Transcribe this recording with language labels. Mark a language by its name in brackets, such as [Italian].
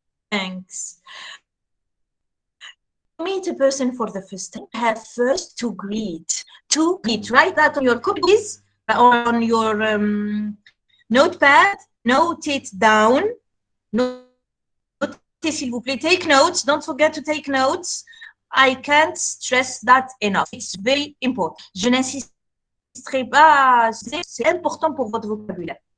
[English] Thanks. Meet a person for the first time, have first to greet. Write that on your copies, on your notepad, note it down. [French] Notez, s'il vous plaît, [English] take notes. Don't forget to take notes. I can't stress that enough. It's very important. [French] Je n'insisterai pas, c'est important pour votre vocabulaire.